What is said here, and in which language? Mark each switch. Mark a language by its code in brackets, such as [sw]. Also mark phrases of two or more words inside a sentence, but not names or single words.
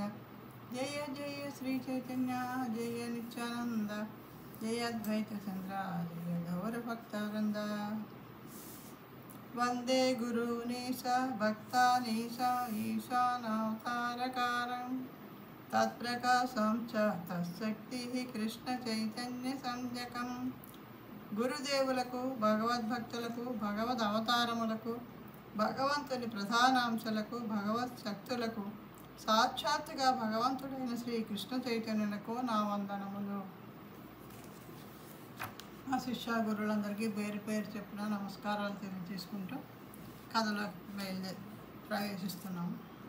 [sa] जय जय श्री चैतन्य जय नित्यानंद जय अद्वैत चंद्र जय गौर भक्तवृंद. वंदे गुरुनीश भक्तानीश ईशानावतारकारं तत्प्रकाशं च तत्शक्तिः कृष्ण चैतन्य संज्ञकम्. [te] గురుదేవులకు భగవద్భక్తులకు భగవద్ అవతారములకు భగవంతుని ప్రధానాంశాలకు భగవత్ శక్తులకు సాక్షాత్తుగా భగవంతుడైన శ్రీ కృష్ణ చైతన్యులకు నా వందనములు. మా శిష్య గురువులందరికీ పేరు పేరు చెప్పిన నమస్కారాలు తెలియజేసుకుంటూ కథలో ప్రవేశిస్తున్నాము.